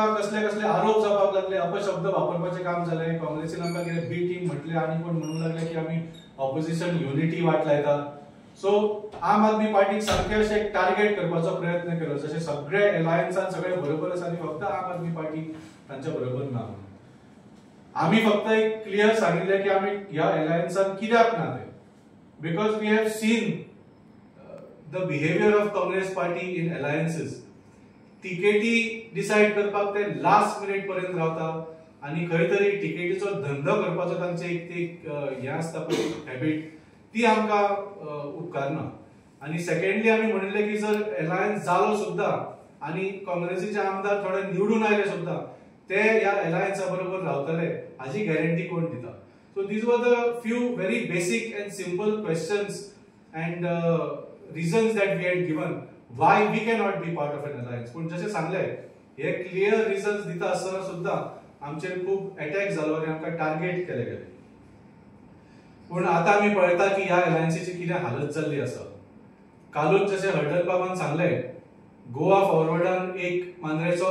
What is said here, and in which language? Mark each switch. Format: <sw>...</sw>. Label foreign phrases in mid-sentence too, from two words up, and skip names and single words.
<kok>कसले कसले आरोप जावपाक लागले अपशब्द वापरपाचे काम झाले काँग्रेसीन आमकां कितें बी टीम म्हटले आणि कोण म्हणूंक लागले की आमी</kok> <en>opposition unity</en> <kok>वाट लायता सो आम आदमी पार्टीक सारखे अशें एक टार्गेट करपाचो प्रयत्न केलो जशें सगळे अलायन्सान सगळे बरोबर आसा आनी फक्त आम आदमी पार्टी तांच्या बरोबर ना आमी फक्त एक क्लियर सांगिल्लें की आमी ह्या अलायन्सान कित्याक ना ते</kok> <en>because we have seen the behaviour of Congress party in alliances</en> <kok>तिकेटी डिसाइड करपाक ते</kok> <en>last minute</en> <kok>पर्यंत रावता आणि खंय तरी तिकेटीचो धंदो करपाचो तांचे एक हे आसता पळय हॅबिट ती आमकां उपकारना आणि सेकंडली आमी म्हणिल्ले की जर अलायन्स जालो सुद्धा आणि काँग्रेसीचे आमदार थोडे निवडून आयले सुद्धा ते ह्या अलायन्सा बरोबर रावतले हाची गॅरंटी कोण दिता</kok> <en>so these were the few very basic and simple questions and reasons that we had given why we cannot be part of an alliance</en> <kok>पण जसे सांगले हे</kok> <en>clear reasons</en> <kok>दिता आसतना सुद्धा आमचेर खूप अटॅक जालो आणि आमकां टार्गेट केले गेले पण आता आमी पळयता की ह्या अलायन्सीची कितें हालत जाल्ली आसा कालूच जसे हटन बाबान सांगले गोवा फॉरवर्डान एक मांद्रेचो</kok>